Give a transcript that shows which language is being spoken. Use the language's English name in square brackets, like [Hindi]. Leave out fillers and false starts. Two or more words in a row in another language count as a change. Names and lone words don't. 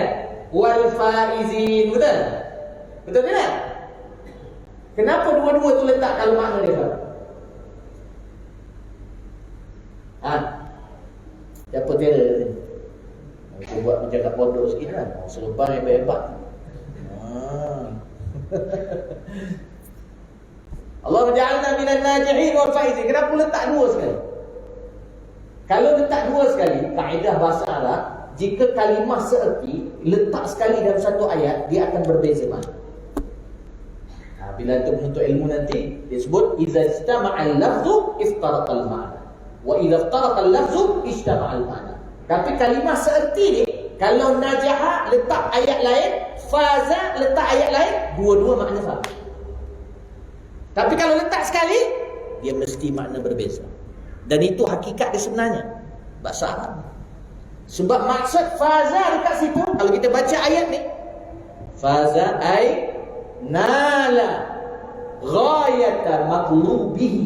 [Arabic] والفائزين, [Malay] betul? Betul tidak? Kenapa dua-dua tu letak dalam makna dia? Siapa dia? Aku buat macam kat pondok sikit kan? Selepas hebat-hebat. [Arabic] الله جعلنا من الناجحين والفائزين. [Malay] Kenapa letak dua sekali? Kalau letak dua sekali, kaedah bahasa Arab, jika kalimah seerti letak sekali dalam satu ayat, dia akan berbeza makna. Bila antum menuntut ilmu nanti, dia sebut [Arabic] إذا اجتمع اللفظ افترق المعنى وإذا افترق اللفظ اجتمع المعنى. [Malay] Tapi kalimah seerti ni, kalau najaha letak ayat lain, faza letak ayat lain, dua-dua makna sama. Tapi kalau letak sekali, dia mesti makna berbeza. Dan itu hakikat dia sebenarnya, bahasa Arab. Sebab maksud faza dekat situ, kalau kita baca ayat ni, [Arabic] فاز أي نال غاية مطلوبه.